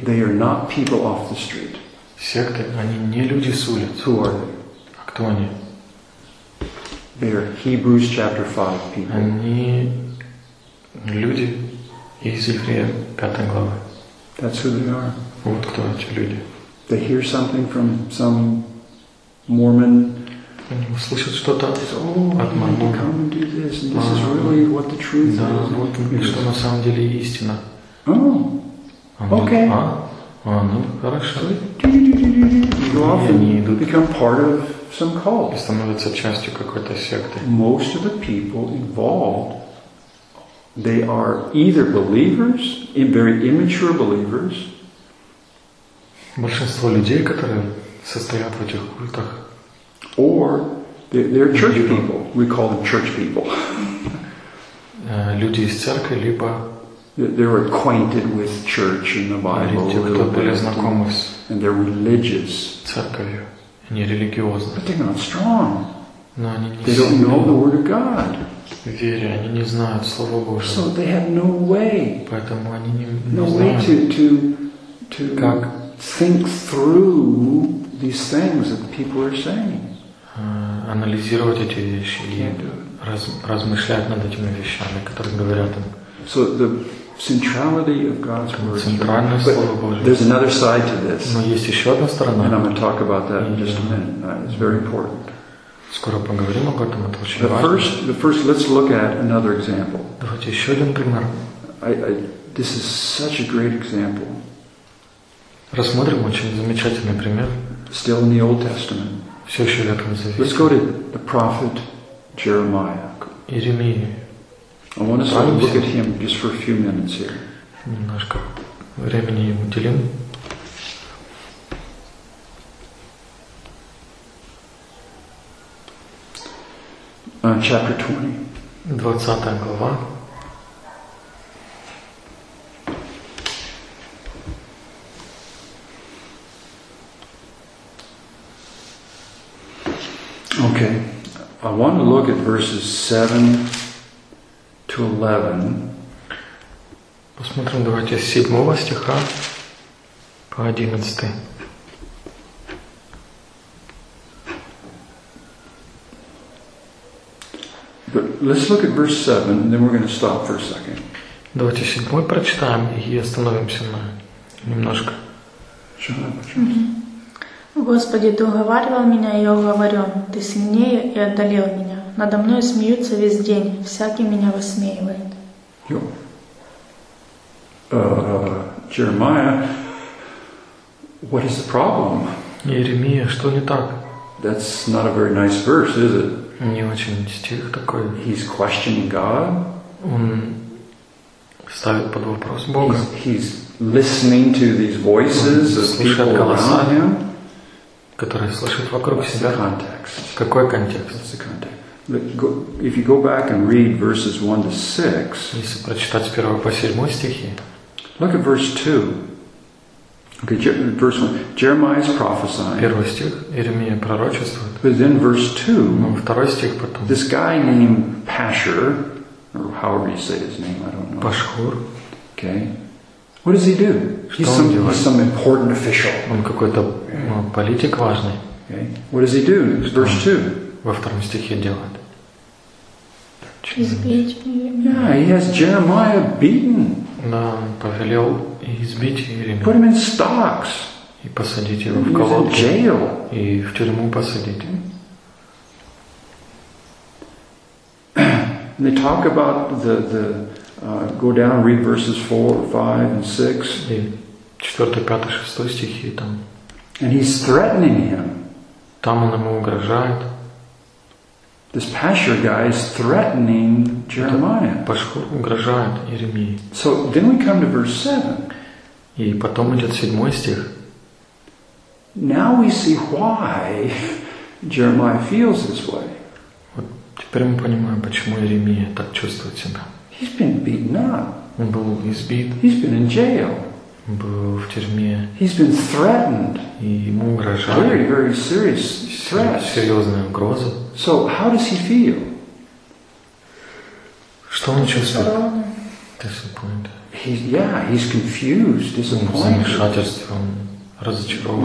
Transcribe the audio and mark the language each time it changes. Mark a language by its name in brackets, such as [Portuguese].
[English] they are not people off the street, [Russian] секты, они не люди с улиц. [English] Who are they? [Russian] А кто они? [English] They are Hebrews chapter 5 people. [Russian] Они люди из Евреев 5 главы. [English] That's who they are. [Russian] Вот кто эти люди. [English] They hear something from some Mormon. [Russian] Они услышат что-то от мормона. [English] This is really what the truth [Russian] да, [English] is. [Russian] Вот и что на самом деле истина. [English] Oh, okay. [Russian] Хорошо. Они идут. [English] Become part of some cult. [Russian] И становятся частью какой-то секты. [English] Most of the people involved, they are either believers, very immature believers. [Russian] Большинство людей, которые состоят в этих культах, [English] or they're church people. We call them church people. [Russian] Люди из церкви, либо [English] they're acquainted with church and the Bible. [Russian] Люди, кто были знакомы с [English] and they're religious. [Russian] Церковью. Они религиозны. [English] But they're not strong. [Russian] Но они не [English] they don't know the word of God. [Russian] Вере, они не знают Слова Божьего. [English] So they have no way. [Russian] Поэтому они не [English] no way to [Russian] как? [English] Think through these things that the people are saying. [Russian] Анализировать эти вещи и размышлять над этими вещами, которые говорят им. [English] So the centrality of God's word. [Russian] Центральное слово Божье. [English] There's another side to this. [Russian] Но есть еще одна сторона. [English] And I'm going to talk about that in just a minute. It's very important. [Russian] Скоро поговорим об этом. Это очень важно. [English] The first, let's look at another example. [Russian] Давайте еще один пример. [English] This is such a great example. [Russian] Рассмотрим очень замечательный пример. [English] Still in the Old Testament. [Russian] Все еще в Ветхом Завете. [English] Let's go to the prophet Jeremiah. [Russian] Иеремия. [English] I want us to look at him just for a few minutes here. [Russian] Немножко времени ему уделим. [English] Chapter 20. [Russian] 20 глава. [English] Okay, I want to look at verses 7 to 11. [Russian] Посмотрим, давайте, с 7 стиха по 11. [English] But let's look at verse 7, and then we're going to stop for a second. [Russian] Давайте 7 прочитаем и остановимся на немножко. Господи, ты уговаривал меня, и я уговорен. Ты сильнее и одолел меня. Надо мной смеются весь день. Всякий меня высмеивает. [English] Jeremiah What is the problem? [Russian] Иеремия, что не так? [English] That's not a very nice verse, is it? [Russian] Не очень стих такой. [English] He's questioning God. [Russian] Он ставит под вопрос Бога. [English] He's listening to these voices of people around him. [Russian] Которые слышат вокруг [English] What's [Russian] себя. [English] The context? [Russian] Какой контекст? [English] What's the context? If you go back and read verses 1 to 6, [Russian] если прочитать с первого по седьмой стихи, [English] look at verse 2. Okay, verse 1. Jeremiah is prophesying. [Russian] Первый стих, Иеремия пророчествует. [English] But then verse 2, [Russian] второй стих потом, [English] this guy named Pashur, or however you say his name, I don't know. [Russian] Пашхур. [English] Okay. What does he do? He's some important official. [Russian] Он какой-то политик важный. [English] Okay. What does he do? Verse 2. [Russian] Во втором стихе делает. [English] Yeah, he has Jeremiah beaten. [Russian] Да, повелел избить Иеремию. [English] Put him in stocks. [Russian] И посадить его в колодки. [English] In jail. [Russian] И в тюрьму посадить. [English] And they talk about go down, read verses 4, 5, and 6. [Russian] И четвертый, пятый, шестой стихи там. [English] And he's threatening him. [Russian] Там он ему угрожает. [English] This Pashur guy is threatening Jeremiah. [Russian] Пашхур угрожает Иеремии. [English] So then we come to verse 7. [Russian] И потом идет седьмой стих. [English] Now we see why Jeremiah feels this way. [Russian] Вот теперь мы понимаем, почему Иеремия так чувствует себя. [English] He's been beaten up. [Russian] Он был избит. [English] He's been in jail. [Russian] Он был в тюрьме. [English] He's been threatened. [Russian] И ему угрожали. [English] Very, very serious threat. [Russian] Серьезная угроза. [English] So how does he feel? [Russian] Что он чувствует? [English] Disappointed. He's confused, disappointed. [Russian] В замешательстве, он разочарован.